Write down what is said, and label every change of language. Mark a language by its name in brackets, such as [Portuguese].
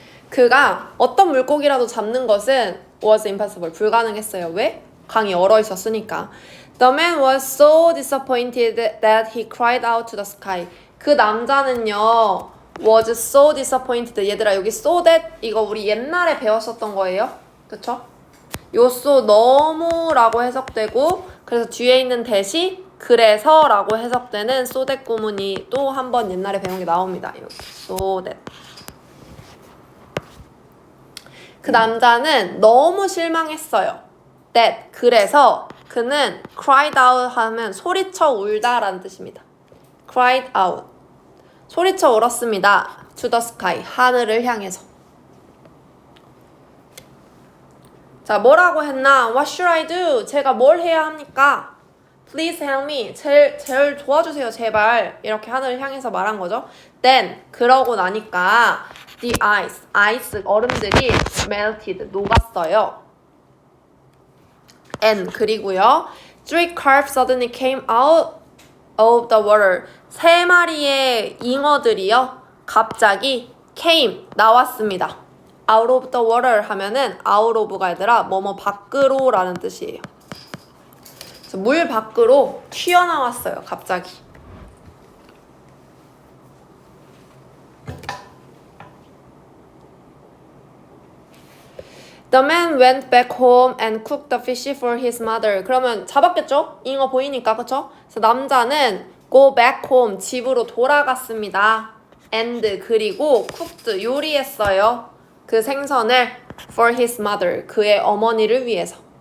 [Korean] 그가 어떤 물고기라도 잡는 것은 [English] was impossible, [Korean] 불가능했어요. 왜? 강이 얼어 있었으니까. [English] The man was so disappointed that he cried out to the sky. [Korean] 그 남자는요, [English] was so disappointed. [Korean] 얘들아, 여기 so that 이거 우리 옛날에 배웠었던 거예요. 그쵸? 요 so 너무라고 해석되고, 그래서 뒤에 있는 that이 그래서 라고 해석되는 so that 구문이 또 한 번 옛날에 배운 게 나옵니다. 여기 so that. 그 남자는 너무 실망했어요. that, 그래서 그는 [English] cried out [Korean] 하면 소리쳐 울다라는 뜻입니다. [English] cried out, [Korean] 소리쳐 울었습니다. [English] to the sky, [Korean] 하늘을 향해서. 자, 뭐라고 했나? [English] What should I do? [Korean] 제가 뭘 해야 합니까? [English] Please help me. [Korean] 제일 도와주세요, 제발. 이렇게 하늘을 향해서 말한 거죠. [English] Then, [Korean] 그러고 나니까 [English] The ice [Korean] 얼음들이 [English] melted [Korean] 녹았어요. [English] And [Korean] 그리고요. [English] 3 carp suddenly came out of the water. [Korean] 3마리의 잉어들이요. 갑자기 [English] came [Korean] 나왔습니다. [English] out of the water [Korean] 하면은 out of가 얘들아 뭐뭐 밖으로 라는 뜻이에요. 그래서 물 밖으로 튀어나왔어요. 갑자기. [English] The man went back home and cooked the fish for his mother. [Korean] 그러면 잡았겠죠? 잉어 보이니까 그쵸? 그래서 남자는 [English] go back home [Korean] 집으로 돌아갔습니다. [English] And [Korean] 그리고 [English] cooked [Korean] 요리했어요. 그 생선을 [English] for his mother [Korean] 그의 어머니를 위해서.